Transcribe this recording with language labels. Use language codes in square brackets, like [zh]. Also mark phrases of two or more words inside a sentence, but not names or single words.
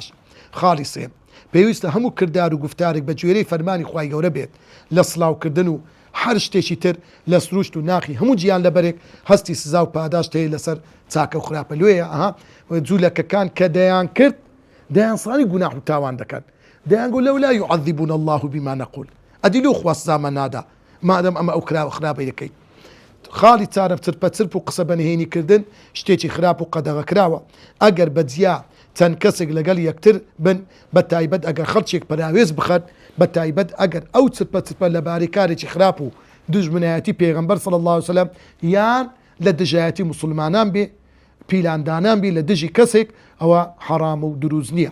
[ckb] خاڵی سێم پێویستە هەموو کردار و گفتارێک بە گوێرەی فەرمانی خوای گەورە بێت لە سڵاوکردن و هەر شتێکی تر لە سروشت و ناخی هەموو گیان لەبەرێک هەستی سزا و پاداش هەیە لەسەر چاکە و خراپە لێیە جوولەکەکان کە دەیان کرد دەیانسانی گوناح و تاوان دەکەن دەیان گوت [ar] لەولا يعذبون الله بما نقول [ckb] ئەدی لۆ خوا سزامە نادا مادەم ئەمە ئەو کراوە خراپەی دەکەیت. خاڵی چارە چرپە و قسە بەنهێنیکردن شتێکی خراپ و قەدەغە کراوە ئەگەر بەجیا چەند کەسێک لەگەڵ یەکتر بن بە تایبەت ئەگەر خەڵکێک پەراوێز بخەت بە تایبەت ئەگەر ئەو چرپە لەبارەی کارێکی خراپ و دوژمنایەتی پێغەمبەر [ar] صلی الله عليه وسلم [ckb] یان لە دژایەتی مسلمانان بێ پیلاندانان بێ لە دژی کەسێک ئەوە حەرام و دروست نییە.